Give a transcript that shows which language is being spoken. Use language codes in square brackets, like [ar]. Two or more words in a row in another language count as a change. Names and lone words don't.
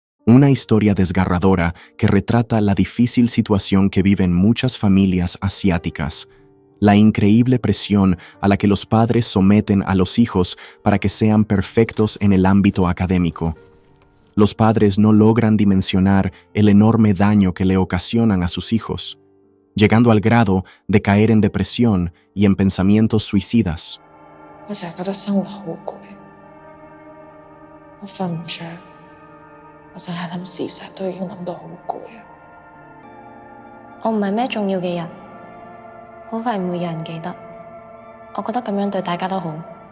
[es] Una historia desgarradora que retrata la difícil situación que viven muchas familias asiáticas, la increíble presión a la que los padres someten a los hijos para que sean perfectos en el ámbito académico. Los padres no logran dimensionar el enorme daño que le ocasionan a sus hijos, llegando al grado de caer en depresión y en pensamientos suicidas. [yue] 我成日覺得生活好攰，我瞓唔着，我淨係諗事實都已經諗到好攰啊！我唔係咩重要嘅人，好快唔會有人記得。我覺得咁樣對大家都好。